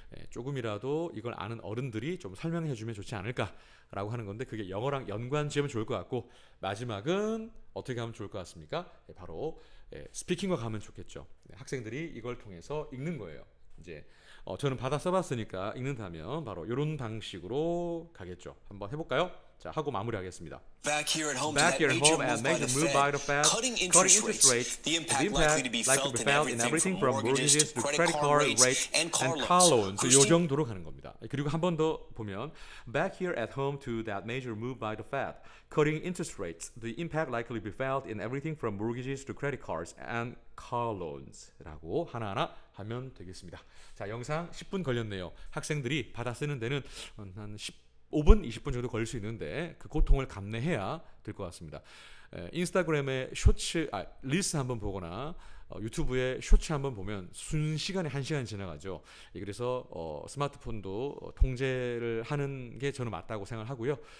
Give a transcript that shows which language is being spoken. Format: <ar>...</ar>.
<ko>조금이라도 이걸 아는 어른들이 좀 설명해 주면 좋지 않을까라고 하는 건데 그게 영어랑 연관 지으면 좋을 것 같고 마지막은 어떻게 하면 좋을 것 같습니까? 바로 스피킹과 가면 좋겠죠. 학생들이 이걸 통해서 읽는 거예요. 이제 저는 받아 써봤으니까 읽는다면 바로 이런 방식으로 가겠죠. 한번 해볼까요? 자, 하고 마무리하겠습니다.</ko> <en>Back here at home, Back to here that at major home, move by the Fed, cutting interest rates, the impact likely to be felt in everything from mortgages to credit card rates and car loans.</en> <ko>요 정도로 가는 겁니다. 그리고 한 번 더 보면</ko> <en>Back here at home to that major move by the Fed, cutting interest rates, the impact likely to be felt in everything from mortgages to credit cards and car loans</en> <ko>라고 하나하나 하면 되겠습니다. 자, 영상 10분 걸렸네요. 학생들이 받아 쓰는 데는 한 15분, 20분 정도 걸릴 수 있는데 그 고통을 감내해야 될 것 같습니다. 인스타그램에 쇼츠, 릴스 한번 보거나 유튜브에 쇼츠 한번 보면 순시간에 1시간이 지나가죠. 그래서 스마트폰도 통제를 하는 게 저는 맞다고 생각을 하고요.</ko>